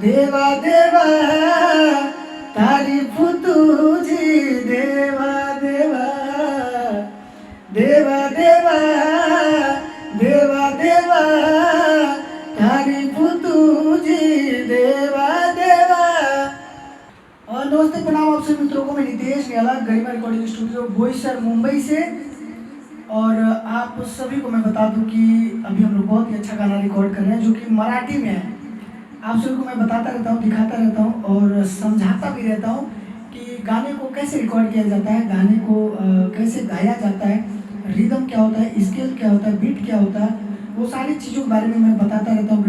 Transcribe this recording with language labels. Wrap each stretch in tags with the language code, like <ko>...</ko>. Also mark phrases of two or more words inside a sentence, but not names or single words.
<mr>देवा देवा तारीफ तुझी देवा देवा देवा देवा देवा देवा तारीफ तुझी देवा देवा।</mr> <hi>और नमस्ते प्रणाम आप सभी मित्रों को, मैं नितेश निराला गरिमा रिकॉर्डिंग स्टूडियो बोईसर मुंबई से। और आप सभी को मैं बता दूं कि अभी हम लोग बहुत ही अच्छा गाना रिकॉर्ड कर रहे हैं जो कि मराठी में है। आप सभी को मैं बताता रहता हूँ, दिखाता रहता हूँ और समझाता भी रहता हूँ कि गाने को कैसे रिकॉर्ड किया जाता है, गाने को कैसे गाया जाता है, रिदम क्या होता है, स्केल क्या होता है, बीट क्या होता है, वो सारी चीज़ों के बारे में मैं बताता रहता हूँ।</hi>